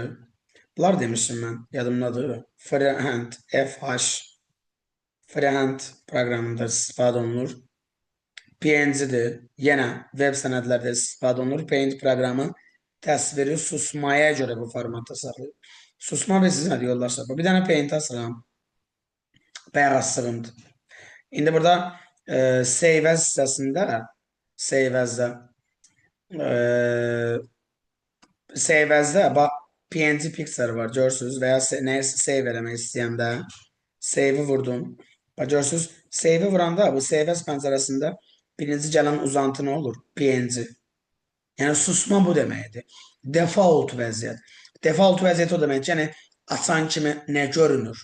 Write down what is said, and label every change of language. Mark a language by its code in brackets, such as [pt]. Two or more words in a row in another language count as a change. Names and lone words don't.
[az] Bunlar demişim mən, yadımdadır. Freehand, FH, Freehand proqramında istifadə olunur. PNG-dir, yenə web sənədlərdə istifadə olunur. Paint proqramı təsviri susmaya görə bu formatda saxlayır. Susma bilirsiniz nədir yoldaşlar? Bir dənə Paint asıram. Bayaq asığımdır. İndi burada [en] save as [az] hissəsində [en] save as- [az] də PNG picture var, görürsünüz və ya nəyisə save eləmək istəyəndə save-i vurdum. Görürsünüz, save-i vuranda bu [en] save as [az] pəncərəsində birinci gələn uzantı nə olur? PNG. Yəni, susma bu deməkdir. Default vəziyyət. Default vəziyyət o demək ki, yəni açan kimi nə görünür?